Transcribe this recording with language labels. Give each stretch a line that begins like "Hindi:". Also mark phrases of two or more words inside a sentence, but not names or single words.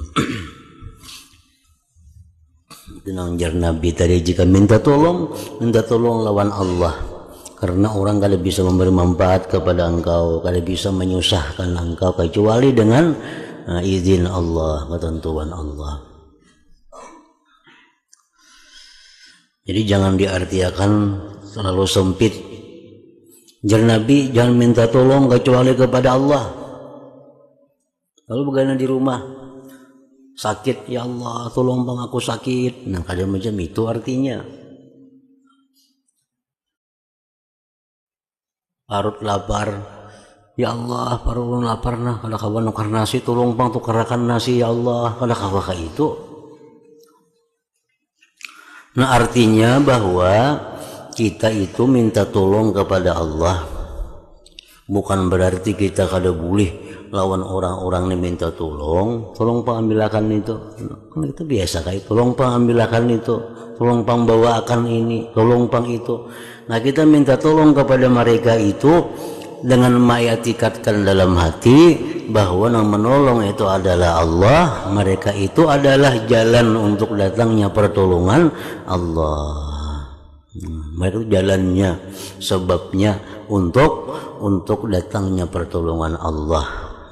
Banjar: Tenang jar Nabi tadi, jika minta tolong lawan Allah, karena orang kada bisa memberi manfaat kepada engkau, kada bisa menyusahkan engkau kecuali dengan izin Allah, ketentuan Allah.
Indonesian: Jadi jangan diartikan terlalu sempit.
Banjar: Jar Nabi, jangan minta tolong kecuali kepada Allah.
Indonesian: Lalu bagaimana di rumah? Sakit,
Banjar: ya Allah tolong bang aku sakit. Nah, kada macam itu artinya. Parut lapar, ya Allah parut lapar nah, kada kawan nukar nasi, tolong bang tukarakan nasi ya Allah, kada kawa itu. Nah, artinya bahwa kita itu minta tolong kepada Allah bukan berarti kita kada boleh lawan orang-orang yang minta tolong pang ambilakan itu. Kan itu biasa kayak tolong pang ambilakan itu, tolong pang bawakan ini, tolong pang itu.
Indonesian: Nah, kita minta tolong kepada mereka itu dengan mengitikadkan dalam hati bahwa yang menolong itu adalah Allah, mereka itu adalah jalan untuk datangnya pertolongan Allah. Mereka jalannya, sebabnya untuk datangnya pertolongan Allah.